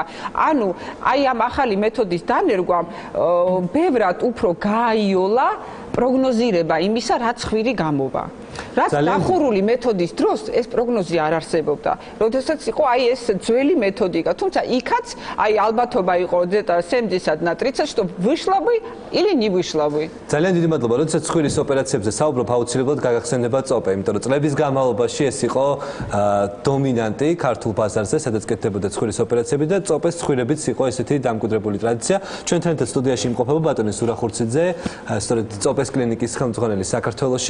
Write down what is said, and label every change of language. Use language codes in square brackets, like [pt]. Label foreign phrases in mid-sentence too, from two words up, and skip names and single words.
[ka] ანუ აი ამ ახალი მეთოდის დანერგვამ ბევრად უფრო გააიოლა პროგნოზირება იმისა რა ცხვირი გამოვა. რაც დახურული მეთოდის დროს ეს პროგნოზი არ არსებობდა. როდესაც იყო აი ეს ძველი მეთოდიკა, თუმცა იქაც აი ალბათობა იყო ზეტა 70 [ru] на 30, что вышло бы или не вышло бы. [ka] ძალიან დიდი მადლობა. როდესაც ცხვირის ოპერაციებზე საუბრობ, აუცილებლად გაგახსენდება წოპე, იმიტომ რომ წლების განმავლობაში ეს იყო დომინანტი ქართულ ბაზარზე, სადაც კეთდებოდა ცხვირის ოპერაციები და წოპეს ცხვირებიც იყო ესეთი დამკვიდრებული ტრადიცია. ჩვენთან ერთად სტუდიაში იმყოფება ბატონი სურა ხურციძე, სწორედ წოპეს კლინიკის ხელმძღვანელი საქართველოში.